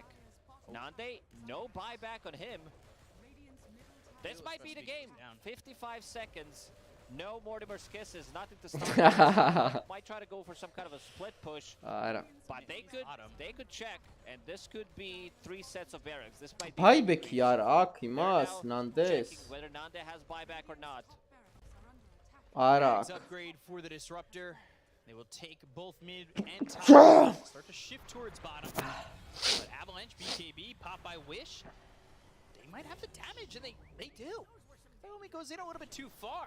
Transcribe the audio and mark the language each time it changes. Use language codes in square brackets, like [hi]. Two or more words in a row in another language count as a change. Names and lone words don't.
[en] Nande, no buyback on him. This might be the game. 55 seconds. No Mortimer's Kisses, nothing to stop. Might try to go for some kind of a split push. But they could check, and this could be 3 sets of barracks. This might be [ka] Buyback-ი არ აქვს იმას, [en] Nandes. whether Nande has buyback or not. [ka] არა [en] Next [ka] აქვს. [en] upgrade for the Disruptor. They will take both mid and top. Start to shift towards bottom. But Avalanche, BKB, pop by Wish. They might have the damage, and they do. It only goes in a little bit too far.